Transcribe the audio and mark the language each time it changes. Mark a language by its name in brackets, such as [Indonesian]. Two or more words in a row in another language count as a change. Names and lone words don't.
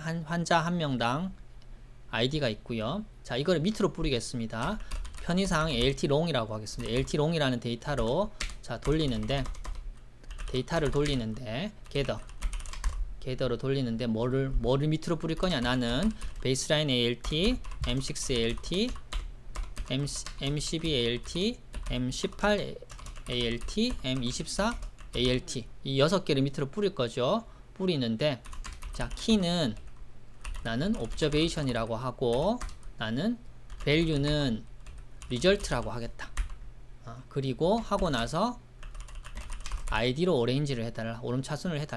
[Korean] 환자 한 명당 아이디가 있고요. 자, 이거를 밑으로 뿌리겠습니다. 편의상 ALT long이라고 하겠습니다. ALT long이라는 데이터로 자 돌리는데 데이터를 돌리는데 겟더로 돌리는데 뭐를 밑으로 뿌릴 거냐? 나는 베이스라인 ALT, M6 ALT, M12 ALT, M18 ALT, M24 ALT 이 6개를 밑으로 뿌릴 거죠. 뿌리는데 자 키는 나는 observation이라고 하고 나는 value는 result라고 하겠다. 그리고 하고 나서 id로 orange를 해달라. 오름차순을 해달라.